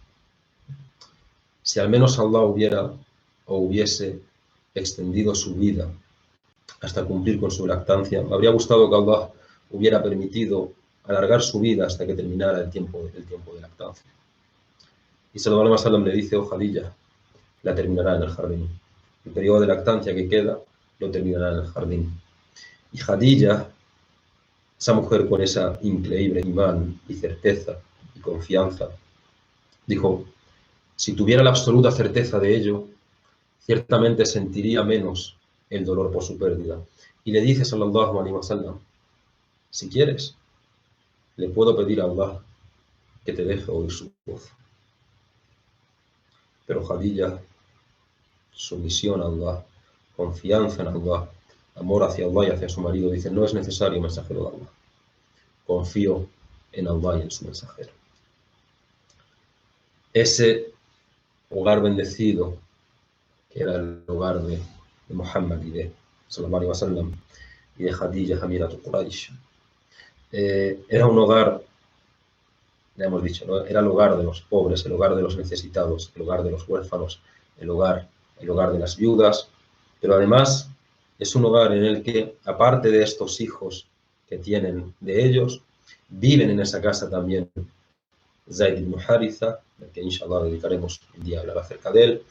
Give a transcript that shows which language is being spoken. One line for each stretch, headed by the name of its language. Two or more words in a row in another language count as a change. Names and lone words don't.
Spanish: Si al menos Allah hubiese extendido su vida hasta cumplir con su lactancia, me habría gustado que Allah hubiera permitido alargar su vida hasta que terminara el tiempo de lactancia. Y
Arabic: صلى الله عليه وسلم
Spanish: le dice: oh Khadija, la terminará en el jardín. El periodo de lactancia que queda lo terminará en el jardín. Y Khadija, esa mujer con esa increíble imán y certeza y confianza, dijo: si tuviera la absoluta certeza de ello, ciertamente sentiría menos el dolor por su pérdida. Y le dice
Arabic: صلى الله عليه وسلم:
Spanish: si quieres, le puedo pedir a Allah que te deje oír su voz. Pero Khadija, sumisión a Allah, confianza en Allah, amor hacia Allah y hacia su marido, dice: no es necesario, mensajero de Allah. Confío en Allah y en su mensajero. Ese hogar bendecido, que era el hogar de Muhammad y de
Arabic: صلى الله عليه وسلم
Spanish: y de Khadija
Arabic: أميرة قريش,
Spanish: era un hogar, ya hemos dicho, ¿no? Era el hogar de los pobres, el hogar de los necesitados, el hogar de los huérfanos, el hogar de las viudas, pero además es un hogar en el que, aparte de estos hijos que tienen de ellos, viven en esa casa también Zayd ibn Haritha, del que inshallah dedicaremos un día a hablar acerca de él.